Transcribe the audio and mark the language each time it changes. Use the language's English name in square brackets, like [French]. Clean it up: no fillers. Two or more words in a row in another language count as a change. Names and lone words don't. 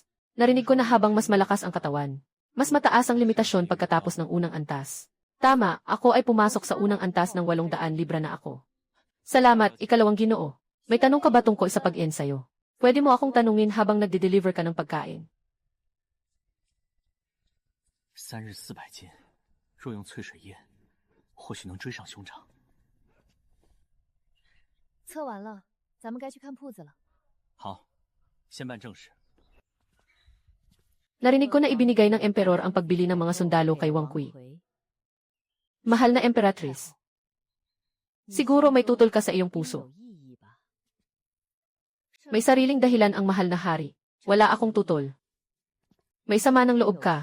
[Filipino] Narinig ko na habang mas malakas ang katawan, mas mataas ang limitasyon pagkatapos ng unang antas. Tama, ako ay pumasok sa unang antas ng 800 libra na ako. Salamat, ikalawang Ginoo. May tanong ka ba tungkol sa pag-ensayo? Pwede mo akong tanungin habang nagde-deliver ka ng pagkain. [Chinese] 3 日400斤，若用淬水液，或许能追上兄长。测完了，咱们该去看铺子了。好，先办正事。 [Filipino] Narinig ko na ibinigay ng emperor ang pagbili ng mga sundalo kay Wang Kui. Mahal na emperatrice. Siguro may tutol ka sa iyong puso. May sariling dahilan ang mahal na hari. Wala akong tutol. May sama ng loob ka.